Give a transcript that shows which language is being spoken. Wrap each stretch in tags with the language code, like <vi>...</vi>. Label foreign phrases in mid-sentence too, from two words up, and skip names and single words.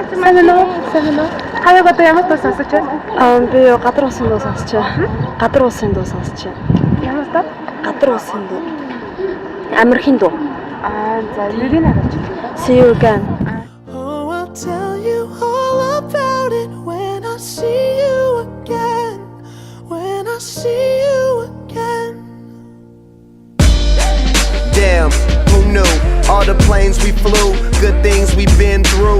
<mn>Сайн уу? Хаяг одоо ямар дуу сонсож байна? Би гадар усын дуу сонсож байна. Гадар усын дуу сонсож байна. Ямар дуу? Гадар усын дуу. Амархийн дуу. За нэрийг хараач.</mn> <en>See you again. Oh, I'll tell you all about it when I see you again. When I see you again. Damn, who knew? All the planes we flew, good things we've been through.</en>